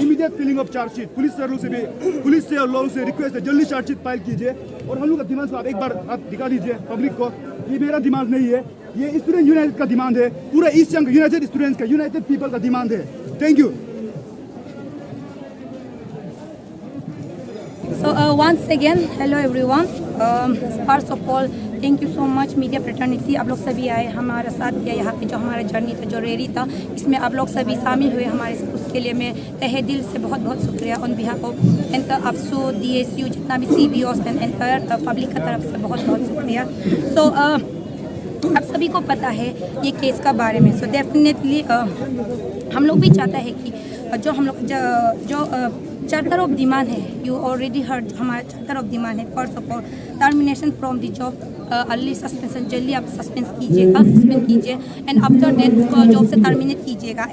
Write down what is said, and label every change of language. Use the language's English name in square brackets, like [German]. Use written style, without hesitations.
[English] immediate filling of chargesheet, [Hindi] police से और लोगों से रिक्वेस्ट है जल्दी चार्जशीट फाइल कीजिए। और हम लोग का डिमांड को आप एक बार आप दिखा दीजिए पब्लिक को, ये मेरा डिमांड नहीं है, ये स्टूडेंट यूनाइटेड का डिमांड है, पूरा ईस्ट सियांग यूनाइटेड स्टूडेंट्स का, यूनाइटेड पीपल का डिमांड है। Thank you. [English] So once again, hello everyone. First of all, thank you so much media fraternity. [Hindi] आप लोग सभी आए हमारा साथ दिया, यहाँ पे जो हमारा जर्नी था, जो रैली था, इसमें आप लोग सभी शामिल हुए हमारे साथ, उसके लिए मैं तहे दिल से बहुत बहुत शुक्रिया [English] on behalf of entire [Hindi] APSU, DSU, जितना भी CBOs एंड एंटायर पब्लिक का तरफ से बहुत बहुत शुक्रिया। सो आप सभी को पता है ये केस का बारे में, सो डेफिनेटली हम लोग भी चाहते हैं कि जो हम लोग जो चार्टर ऑफ डिमांड है, [English] you already heard, [Hindi] हमारा चार्टर ऑफ डिमांड है [English] first of all termination from the job, [Hindi] early suspension, जल्दी आप सस्पेंड कीजिए [English] and after that [Hindi] उसको जॉब से टर्मिनेट कीजिएगा।